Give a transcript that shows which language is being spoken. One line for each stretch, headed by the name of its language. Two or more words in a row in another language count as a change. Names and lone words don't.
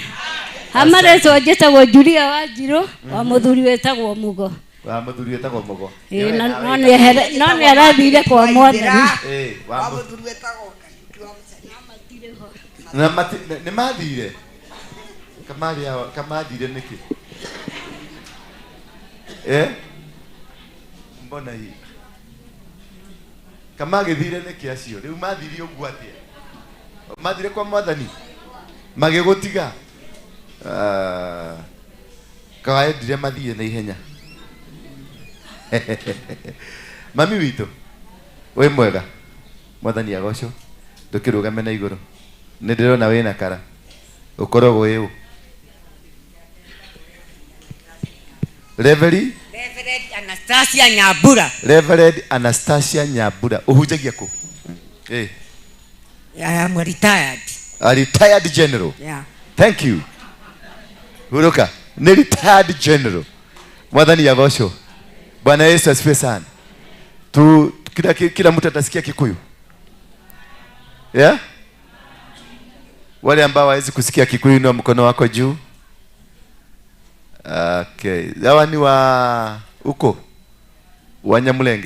Kikuyu: Amaretwo njĩtagwo Julia Wanjiru wa mũthuri wetagwo Mugo. Wa mũthuri wetagwo Mugo. No nĩ arathire kwa Mwathani. Wa mũthuri wetagwo na nĩ mathire. Kamathire nĩkĩ?
Swahili: Mbona hii?
Kikuyu: Kamagĩthire nĩkĩ acio? Rĩu mathire ũguo atĩa? Mathire kwa Mwathani magĩgũtiga. Kawaendire mathiĩ na ihenya. Mami witũ wĩ mwega, Mwathani agocwo. Ndũkĩrũgame na igũrũ. Nĩ ndĩrona wĩna kara ũkoragwo wĩ Reverend Anastasia Nyambura. Reverend Anastasia Nyambura. Ũhunjagia kũ?
English: I am retired. A retired general. Yeah. Thank you.
Kikuyu: Huruka. Ni
English: retired general.
Kikuyu: Mwathani agocwo.
Swahili: Bwana Yesu asifiwe sana. Kila mtu atasikia Kikuyu.
English: Yeah?
Swahili: Wale ambao hawezi kusikia Kikuyu na mkono wako juu.
English: Okay.
Swahili: Hawa ni wa uko Wanyamulenge.